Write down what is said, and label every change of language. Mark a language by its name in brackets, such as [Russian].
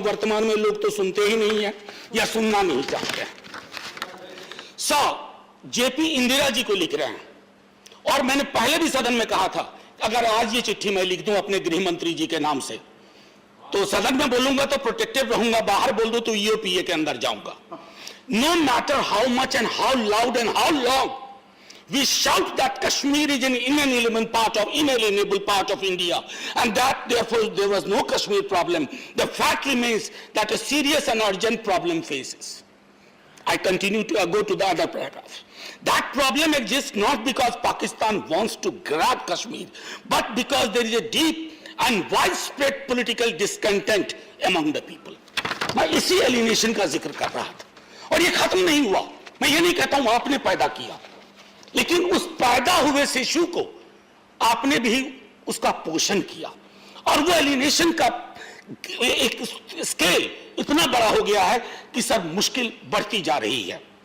[Hindi] वर्तमान में लोग तो सुनते ही नहीं है या सुनना नहीं चाहते हैं। जेपी इंदिरा जी को लिख रहे हैं, और मैंने पहले भी सदन में कहा था अगर आज ये चिट्ठी मैं लिख दूं अपने गृह मंत्री जी के नाम से, तो सदन में बोलूंगा तो प्रोटेक्टिव रहूंगा, बाहर बोल दूं तो ईओपीए के अंदर जाऊंगा। [English] No matter how much and how loud and how long we shout that Kashmir is an inalienable part of India, and that therefore there was no Kashmir problem. The fact remains that a serious and urgent problem faces. I continue to go to the other paragraph. That problem exists not because Pakistan wants to grab Kashmir, but because there is a deep and widespread political discontent among the people. [Hindi] मैं इसी alienation का जिक्र कर रहा था, और ये खत्म नहीं हुआ। मैं ये नहीं कहता हूं आपने पैदा किया, लेकिन उस पैदा हुए शिशु को आपने भी उसका पोषण किया, और वो एलिनेशन का एक स्केल इतना बड़ा हो गया है कि सर मुश्किल बढ़ती जा रही है।